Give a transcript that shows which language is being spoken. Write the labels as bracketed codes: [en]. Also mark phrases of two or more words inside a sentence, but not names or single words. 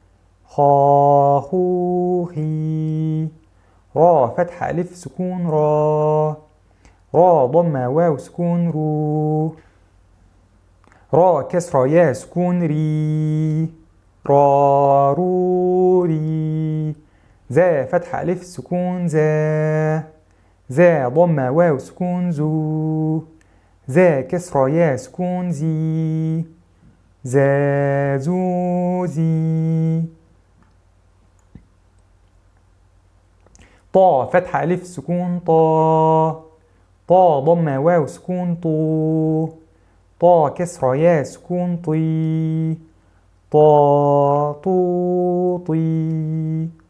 [ar] خا خُ خِ. را فتحة ألف سكون, Ra. را ضمة واو سكون، رُ. را كسرة يا سكون، رِ. را رُ رِ. زا فتحة ألف سكون، زا. زا ضمة واو سكون، زُ. زا كسرة يا سكون، زِ. زا زُ زِ. طا فتح ألف سكون، طا. طا ضمة واو سكون، طو. طا كسرة يا سكون، طي. طا طو طي.